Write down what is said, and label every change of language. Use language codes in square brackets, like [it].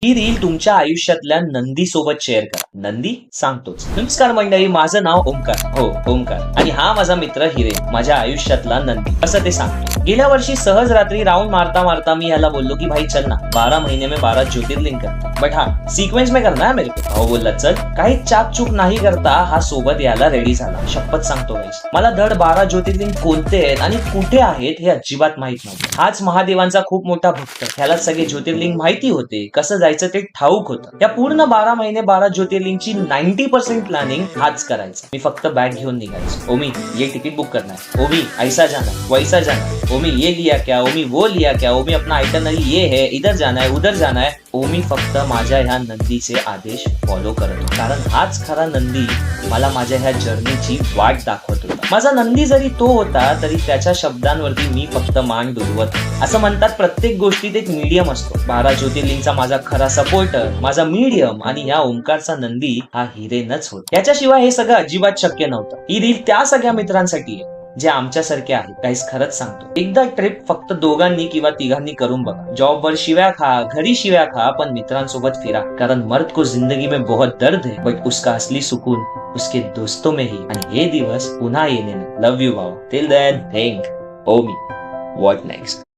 [mr] ही reel तुमच्या आयुष्यातल्या नंदी सोबत शेअर करा. नंदी सांगतोच. नमस्कार मंडळी, माझं नाव ओमकार. हो, ओमकार. आणि हा माझा मित्र हिरेन, माझ्या आयुष्यातला नंदी, असं ते सांगतो. गेल्या वर्षी सहज रात्री राऊंड मारता मारता मी याला बोललो की [hi] भाई चल ना, 12 महीने में 12 ज्योतिर्लिंग करते, बट हाँ सिक्वेन्स में करना है मेरे को. [mr] भाऊ बोलला चल. काही चाकचूक नाही करता हा सोबत यायला रेडी झाला. शपथ सांगतो गाईस, मला धड 12 ज्योतिर्लिंग कोणते आहेत आणि कुठे आहेत हे अजिबात माहित नव्हतं. हाच महादेवांचा खूप मोठा भक्त, ह्याला सगळे ज्योतिर्लिंग माहिती होते, कसं जायचं ते ठाऊक होतं. या पूर्ण 12 महिने 12 ज्योतिर्लिंगची 90% प्लॅनिंग हाच करायचं. मी फक्त बॅग घेऊन निघायचो. [hi] ओमी ये तिकीट बुक करना है, ओमी ऐसा जाना है, वैसा जाना है, ओमी ये लिया क्या, ओमी वो लिया क्या, ओमी अपना आइटनरी ये है, इधर जाना है, उधर जाना है. [mr] ओमी फक्त माझ्या ह्या नंदीचे आदेश फॉलो करत होता, कारण हाच खरा नंदी मला माझ्या ह्या जर्नीची वाट दाखवत होता. माझा नंदी जरी तो होता तरी त्याच्या शब्दांवरती मी फक्त मान डोलवत. असं म्हणतात प्रत्येक गोष्टीत एक मीडियम असतो. 12 ज्योतिर्लिंगचा माझा खरा सपोर्टर, माझा मीडियम आणि या ओमकारचा नंदी हा हिरेनच होता. याच्याशिवाय हे सगळं अजिबात शक्य नव्हतं. ही रील त्या सगळ्या मित्रांसाठी आहे जे आमच्यासारखे आहेत. काहीच खरंच सांगतो, एकदा ट्रिप फक्त दोघांनी किंवा तिघांनी करून बघा. जॉबवर शिव्या खा, घरी शिव्या खा, पण मित्रांसोबत फिरा. कारण [hi] मर्द को जिंदगी में बहुत दर्द है, बट उसका असली सुकून उसके दोस्तों में ही. [mr] आणि हे दिवस पुन्हा येणे. [en] Love you भाऊ. Till then think ओमी what next.